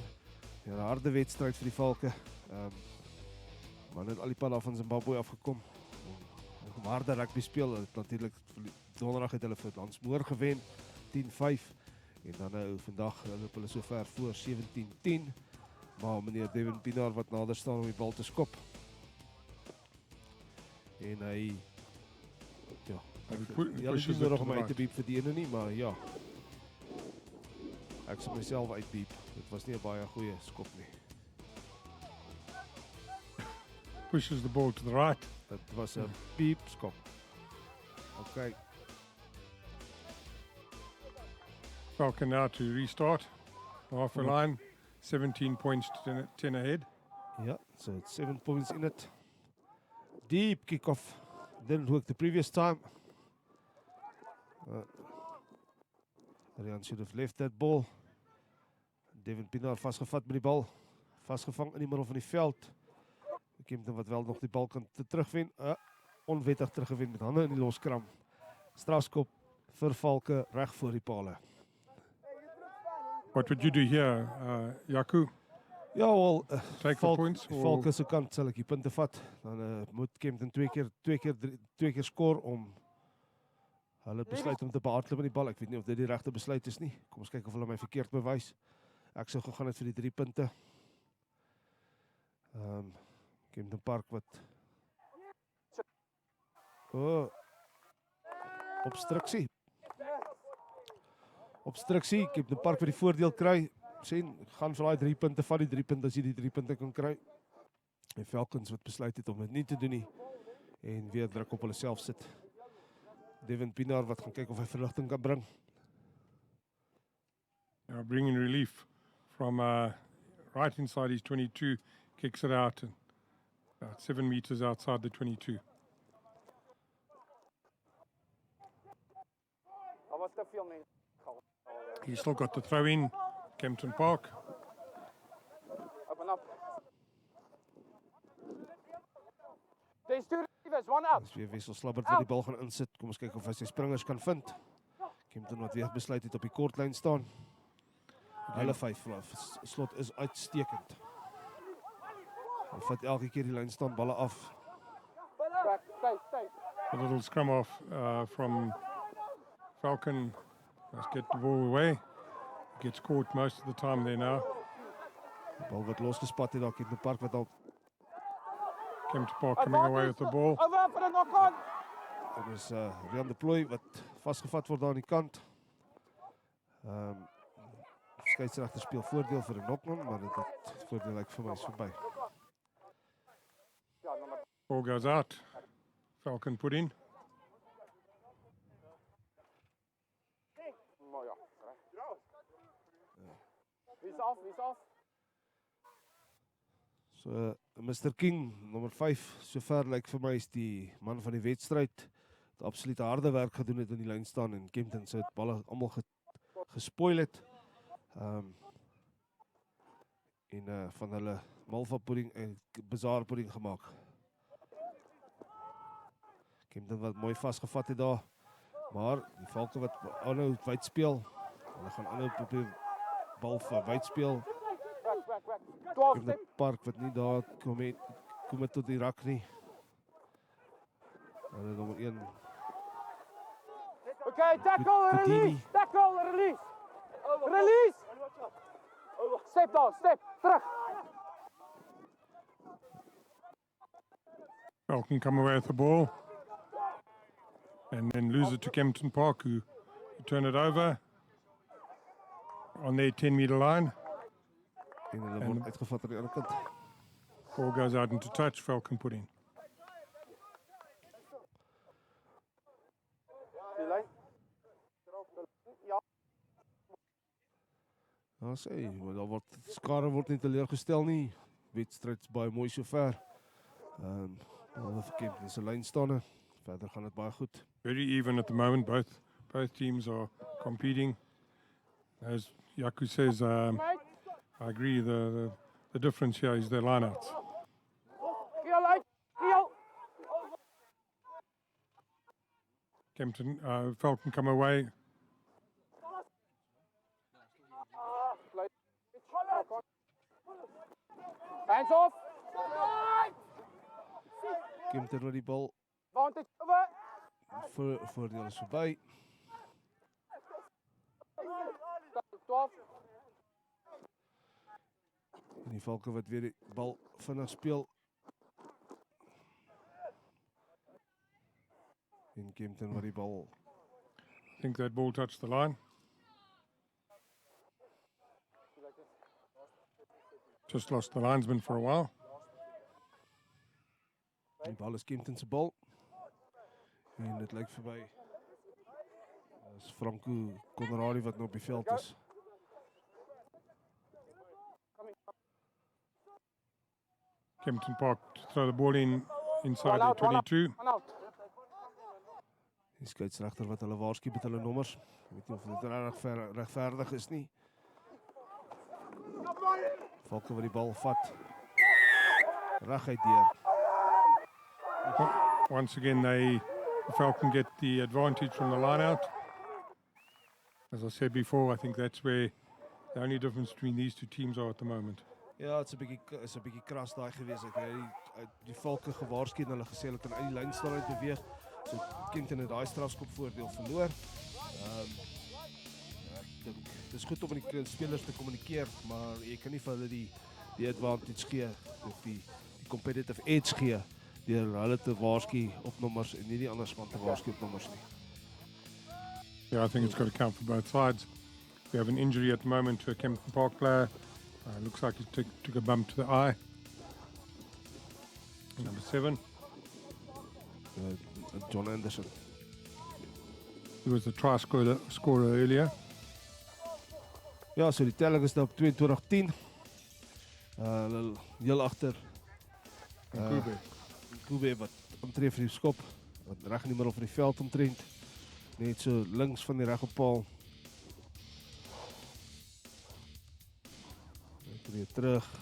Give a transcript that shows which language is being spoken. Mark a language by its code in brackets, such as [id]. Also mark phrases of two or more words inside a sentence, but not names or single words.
[af] 'n Harde wedstryd vir die Valke. Maar net al die pad af van Zimbabwe afgekom. Om harde rugby speel, het natuurlik donderdag het hulle vir Landsmoor gewen 10-5 en dan nou vandag loop hulle so ver voor 17-10. Maar meneer Devin Pinaar wat nader staan om die bal te skop. En hy ja, is nie nodig om uit te biep vir die ene nie, maar ja. Ek sal myself uitbiep. Dit was nie 'n baie goeie skop nie. [en] Pushes the ball to the right. [af] Dit was 'n beep skop. [en] Okay. Falcon now to restart. Halfway line, 17 points to 10 ahead. Yeah, so it's 7 points in it. Deep kickoff. Didn't work the previous time. Rian should have left that ball. [af] Devin Pinaar vastgevat met die bal. Vastgevang in die middel van die veld. Kempton wat wel nog die bal kan terugwen. Onwettig teruggewen met hande in die loskram. Strafskop vir Valke reg voor die pale. [en] What would you do here, Jaco? [af] Ja, wel, [en] take the points. [af] Valke se kant sal ek die punte vat. Dan moet Kempton twee keer skoor om hulle besluit om te behardloop met die bal. Ek weet nie of dit die regte besluit is nie. Kom ons kyk of hulle my verkeerd bewys. Ek sou gegaan het vir die 3 punte. Kempton Park wat obstruksie. Kempton Park wat die voordeel kry. Sien, gaan vir daai 3 punte, vat die 3 punte as jy die 3 punte kan kry. En Falcons wat besluit het om dit nie te doen nie en weer druk op hulle self sit. Devin Pinaar wat gaan kyk of hy verligting kan bring. [en] Bringing relief from right inside his 22, kicks it out and about 7 meters outside the 22. He's still got the throw in, Kempton Park. Open up. There's 2 receivers, 1 up. [af] Dis weer Wessel Slabbert wat die bal gaan insit. Kom ons kyk of hy sy springers kan vind. Kempton wat weer besluit het op die kortlyn staan. Hulle 5 slot is uitstekend. Hy vat elke keer die lyn staan balle af. [en] A little scrum off from Falcon. Let's get the ball away. Gets caught most of the time there now. [af] Die bal wat losgespat het daar in die park wat al [en] Kempton Park coming away with the ball. Over for the knock-on. [af] Dit is Rian de Plooi wat vasgevat word daar aan die kant. Skeieregter speel voordeel vir 'n knock-on, maar dit voordeel lyk vir my is verby. [en] Ball goes out. Falcon put in. He's off. So Mr King, [af] nommer 5, sover lyk vir my is die man van die wedstryd. Het absoluut harde werk gedoen het in die lyn staan en Kempton se balle almal gespoil het. En van hulle malva pudding en bazaar pudding gemaak. Kempton wat mooi vasgevat het daar. Maar die Valke wat aanhou wyd speel. Hulle gaan aanhou probeer bal vir wyd speel. Kempton Park wat nie daar kom het tot die rak nie. Hulle nommer 1. [en] Okay, tackle, release. Tackle, release. Release. Step down, step, terug. Falcon come away with the ball. And then lose it to Kempton Park, who turn it over on their 10-meter line. [af] En hulle word uitgevat aan die ander kant. [en] Ball goes out into touch, Falcon put in. [af] Ja, sê, maar daar word skare word nie teleurgestel nie. Wedstryd is baie mooi sover. Hulle verkeerd in se lyn staan. Verder gaan dit baie goed. [en] Very even at the moment. Both teams are competing. As Yaku says, I agree. The difference here is their lineouts. Kempton, Falcon come away. Hands off. [af] Kempton met die bal. Voordeel is verby. 12. En die Valke wat weer die bal vinnig speel. En Kempton met die bal. [en] I think that ball touched the line. Just lost the linesman for a while. [af] Die bal is Kempton se bal. En dit lyk vir my is Franco Conradi wat nou op die veld is. [en] Kempton Park to throw the ball inside the 22. [af] Die skeieregter wat hulle waarsku met hulle nommers. Ek weet nie of dit regverdig is nie. Valke wat die bal vat. Reguit deur. [en] Once again, the Falcon get the advantage from the line out. As I said before, I think that's where the only difference between these two teams are at the moment. [af] Ja, is 'n bietjie kras daai gewees. Ek het die Valke gewaarsku en hulle gesê hulle kan uit die lyn staan uit beweeg. So Kempton het daai strafskop voordeel verloor. Ek dink dis goed om met die spelers te kommunikeer, maar jy kan nie vir hulle die advantage gee of die [en] competitive edge [af] gee deur hulle te waarsku op nommers en nie die ander span te waarsku op nommers nie. [en] Yeah, I think it's got to count for both sides. We have an injury at the moment to a Kempton Park player. Looks like he took a bump to the eye. Number 7. John Anderson. He was the try scorer earlier. [af] Ja, so die telling is nou op 22-10. Heel agter. Kube wat omtree vir die skop. Wat reg in die middel van die veld omtrent. Net so links van die regoppaal. Weer terug.